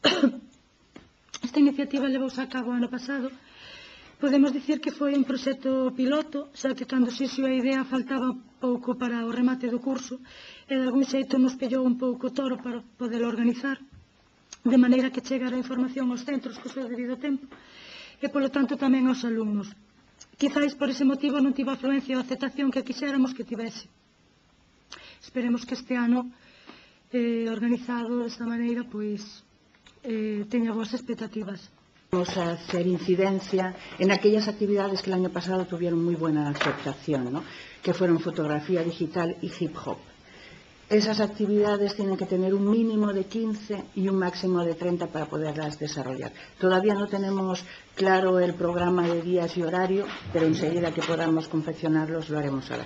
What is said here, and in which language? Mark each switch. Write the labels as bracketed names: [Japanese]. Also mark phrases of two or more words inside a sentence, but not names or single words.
[Galician] Esta iniciativa levouse a cabo ano pasado. Podemos dicir que foi un proxecto piloto, xa que cando xixo a idea faltaba pouco para o remate do curso e de algún xeito nos pillou un pouco toro para poder organizar, de maneira que chegara a información aos centros co seu debido tempo e polo tanto tamén aos alumnos. Quizáis por ese motivo non tivo a afluencia ou aceptación que quixéramos que tivese. Esperemos que este ano organizado desta maneira pois teña boas expectativas. [Spanish] Vamos a hacer incidencia en aquellas actividades que el año pasado tuvieron muy buena aceptación, ¿no? Que fueron fotografía digital y hip hop. Esas actividades tienen que tener un mínimo de 15 y un máximo de 30 para poderlas desarrollar. Todavía no tenemos claro el programa de días y horario, pero enseguida que podamos confeccionarlos lo haremos ahora.